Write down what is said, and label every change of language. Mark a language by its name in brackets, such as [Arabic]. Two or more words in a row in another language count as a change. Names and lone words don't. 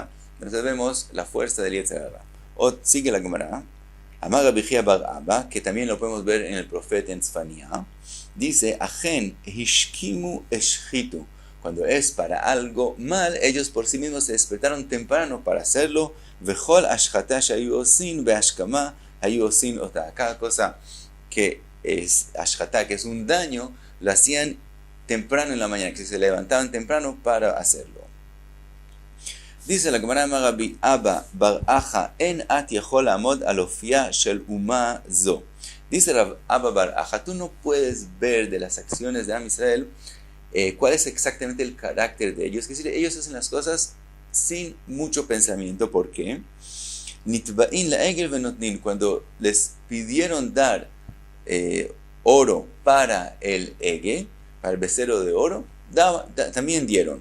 [Spanish] Entonces vemos la fuerza del [Hebrew] יצר הרע. [Spanish] Sigue la Gemara. Amar Rabbi Chia bar Abba, que también lo podemos ver en el profeta en Tzfania, dice, [Hebrew] אכן השכימו השחיתו. [Spanish] Cuando es para algo mal, ellos por sí mismos se despertaron temprano para hacerlo. [Hebrew] וכל השחתה שהיו עושין בהשכמה היו עושין אותה. [Spanish] Cada cosa que es ashchata, que es un daño, lo hacían temprano en la mañana, que se levantaban temprano para hacerlo. Dice la Gemara [Hebrew] Rabbi Abba bar Acha, אין את יכול עמוד על אופיה של אומה זו. [Spanish] Dice Abba bar Acha, tú no puedes ver de las acciones de Am Israel cuál es exactamente el carácter de ellos. Es decir, ellos hacen las cosas sin mucho pensamiento. ¿Por qué? [Hebrew] נתבעין לעגל ונותנין, [Spanish] cuando les pidieron dar oro para el ege, para el becerro de oro, también dieron.